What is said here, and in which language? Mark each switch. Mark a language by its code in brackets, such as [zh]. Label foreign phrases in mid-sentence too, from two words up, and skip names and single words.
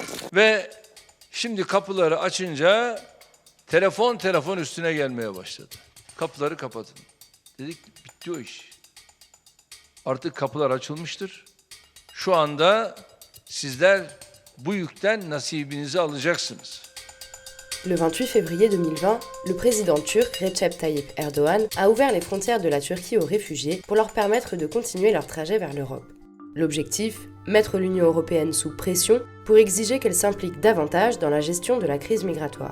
[tr] Ve şimdi kapıları açınca telefon üstüne gelmeye başladı. Kapıları kapatın. Dedik bitti o iş. Artık kapılar açılmıştır. Şu anda sizler bu yükten nasibinizi alacaksınız. [fr] Le 28 février 2020, le président turc Recep Tayyip Erdoğan a ouvert les frontières de la Turquie aux réfugiés pour leur permettre de continuer leur trajet vers l'Europe. L'objectif, mettre l'Union européenne sous pression pour exiger qu'elle s'implique davantage dans la gestion de la crise migratoire.